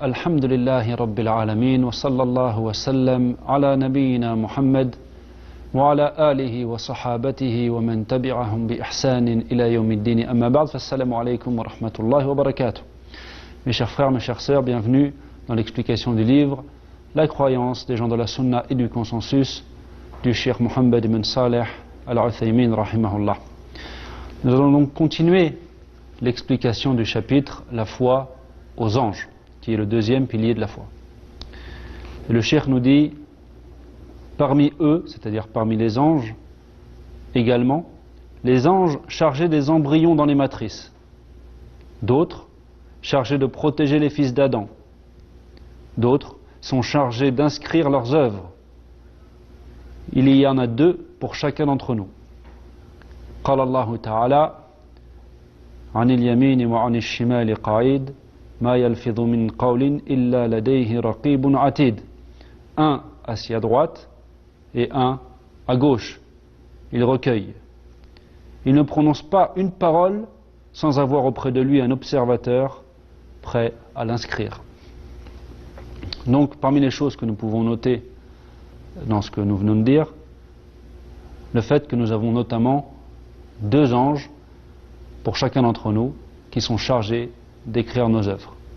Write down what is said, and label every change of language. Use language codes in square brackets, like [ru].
[ar] الحمد لله رب العالمين، وصلى الله وسلم على نبينا محمد وعلى آله وصحابته ومن تبعهم بإحسان إلى يوم الدين. أما بعد، فالسلام عليكم ورحمة الله وبركاته. [fr] Mes chers frères, mes chères sœurs, bienvenue dans l'explication du livre La croyance des gens de la Sunna et du consensus du Cheikh Mohammed ibn Saleh al-Uthaymin rahimahullah. Nous allons donc continuer l'explication du chapitre La foi aux anges, qui est le deuxième pilier de la foi. Et le Cheikh nous dit, parmi eux, c'est-à-dire parmi les anges également, les anges chargés des embryons dans les matrices, d'autres chargés de protéger les fils d'Adam, d'autres sont chargés d'inscrire leurs œuvres. Il y en a deux pour chacun d'entre nous. [ar] قال الله تعالى عن اليمين وعن الشمال قعيد ما يلفظ من قول إلا لديه رقيب عتيد. [fr] Un assis à droite et un à gauche. Il recueille. Il ne prononce pas une parole sans avoir auprès de lui un observateur prêt à l'inscrire. Donc, parmi les choses que nous pouvons noter dans ce que nous venons de dire, le fait que nous avons notamment deux anges pour chacun d'entre nous qui sont chargés d'écrire nos œuvres.